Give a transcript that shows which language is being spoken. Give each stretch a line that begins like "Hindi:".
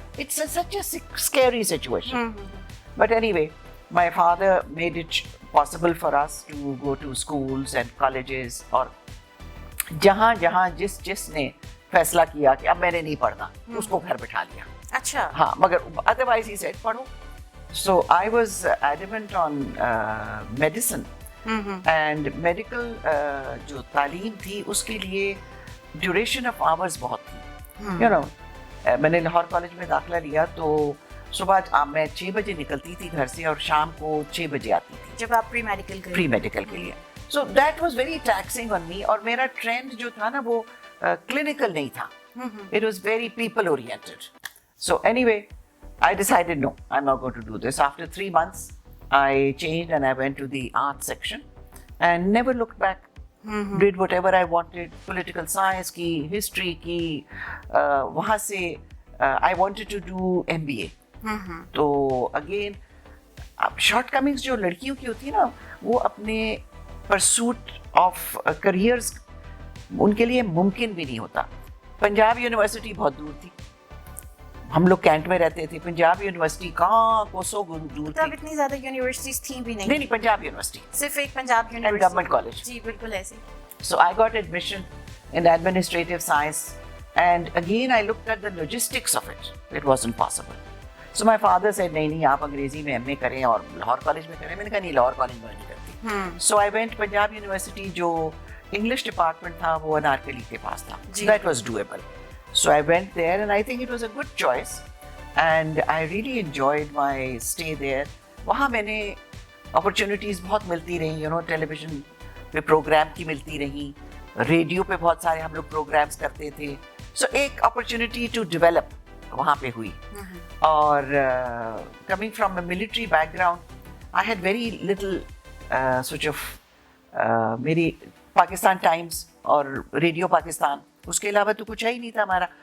English: It's such a scary situation. But anyway, my father made it possible for us to go to schools and colleges,
Hindi: और जहाँ जिसने फैसला किया कि अब मैंने नहीं पढ़ना उसको घर बिठा लिया. अच्छा. हाँ, मगर
English: otherwise he said
Hindi: पढ़ो.
English: So I was adamant on medicine, and medical
Hindi: जो तालीम थी उसके लिए
English: duration of hours
Hindi: बहुत थी. You know, मैंने लाहौर कॉलेज में दाखिला लिया तो सुबह मैं 6 बजे निकलती थी घर से और शाम को 6 बजे आती थी जब आप प्री मेडिकल के लिए.
English: So that was very taxing on me.
Hindi: और मेरा ट्रेंड जो था ना वो क्लिनिकल नहीं था.
English: It was very people oriented. So anyway, I decided no, I am not going to do this. After 3 months I changed and I went to the art section and never looked back. Did whatever I wanted, political science की, history की,
Hindi: वहाँ से
English: I wanted to do MBA.
Hindi: तो again अब short Cummings जो लड़कियों की होती है ना, वो अपने परसूट ऑफ करियर्स उनके लिए मुमकिन भी नहीं होता. पंजाब यूनिवर्सिटी बहुत दूर थी, हम लोग कैंट में रहते थे. पंजाब यूनिवर्सिटी कहाँ कोसों दूर थी. इतनी ज्यादा यूनिवर्सिटीज थी भी नहीं, पंजाब यूनिवर्सिटी सिर्फ एक पंजाब यूनिवर्सिटी, गवर्नमेंट कॉलेज. जी बिल्कुल ऐसे. सो I got admission in administrative science
English: and again I looked at the logistics of it. It wasn't possible. So my father said
Hindi: नहीं आप अंग्रेजी में MA करें और लाहौर कॉलेज में करें. मैंने कहा नहीं, लाहौर कॉलेज में नहीं करती.
English: So I went
Hindi: Punjab university, जो इंग्लिश डिपार्टमेंट था वो अनारकली के पास था.
English: That was doable. So I went there and I think it was a good choice and I really enjoyed my stay there.
Hindi: वहाँ मैंने opportunities बहुत मिलती रही. You know, टेलीविजन पे प्रोग्राम की मिलती रही, रेडियो पे बहुत सारे हम लोग प्रोग्राम्स करते थे. So एक
English: opportunity to develop
Hindi: वहाँ पे हुई. और
English: coming from a military background, I had very little sort of
Hindi: मेरी पाकिस्तान टाइम्स और रेडियो पाकिस्तान, उसके अलावा तो कुछ ही नहीं था हमारा.